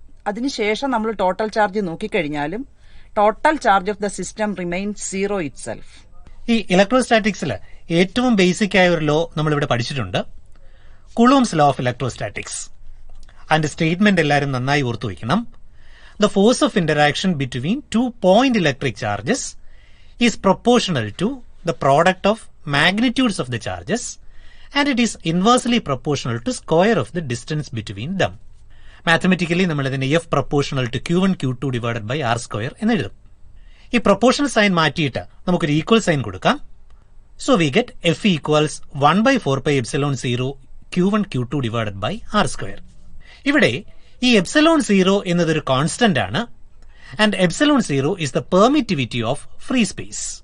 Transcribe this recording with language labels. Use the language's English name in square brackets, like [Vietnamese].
[Malayalam] അതിനുശേഷം നമ്മൾ total charge നോക്കിക്കഴിഞ്ഞാലും [English] Total charge of the system remains 0 itself. [Malayalam] ഈ ഇലക്ട്രോസ്റ്റാറ്റിക്സിൽ ഏറ്റവും ബേസിക് ആയ ഒരു ലോ നമ്മളിവിടെ പഠിച്ചിട്ടുണ്ട്, കൂളോംസ് ലോ ഓഫ് ഇലക്ട്രോസ്റ്റാറ്റിക്സ്. അതിന്റെ സ്റ്റേറ്റ്മെന്റ് എല്ലാവരും നന്നായി ഓർത്തു വയ്ക്കണം. [English] The force of interaction between 2 point electric charges is proportional to the product of magnitudes of the charges and it is inversely proportional to square of the distance between them. [Malayalam] Mathematically നമ്മൾ ഇതിനെ [English] F proportional to Q1 Q2 divided by R² [Malayalam] എന്ന് എഴുതും. ഈ proportional sign മാറ്റിയിട്ട് നമുക്കൊരു equal sign കൊടുക്കാം. [English] So we get F equals 1/4πε0 Q1 Q2 divided by R². [Malayalam] ഇവിടെ ഈ ε0 എന്നതൊരു കോൺസ്റ്റന്റ് ആണ്. [English] And ε0 is the permittivity of free space.